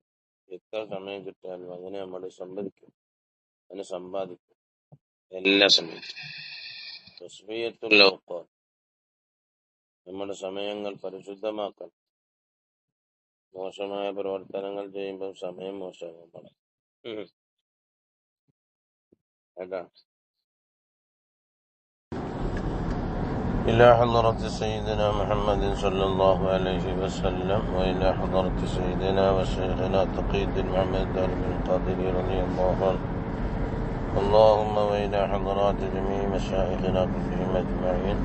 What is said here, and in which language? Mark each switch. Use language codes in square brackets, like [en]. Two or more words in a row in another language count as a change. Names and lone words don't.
[ml] എത്ര സമയം കിട്ടിയാലും അങ്ങനെ നമ്മൾ സമ്പാദിക്കും, അങ്ങനെ സമ്പാദിക്കും എല്ലാ സമയത്തും. [ar] تصفية الأوقات, [ml] നമ്മുടെ സമയങ്ങൾ പരിശുദ്ധമാക്കണം. മോശമായ പ്രവർത്തനങ്ങൾ ചെയ്യുമ്പോൾ സമയം മോശമാകും. കേട്ടാ. [ar] إلى حضرة سيدنا محمد صلى الله عليه وسلم وإلى حضرة سيدنا وشيخنا تقي الدين محمد بن القادري رضي الله عنه. اللهم وإلى حضرات جميع مشايخنا كلهم أجمعين.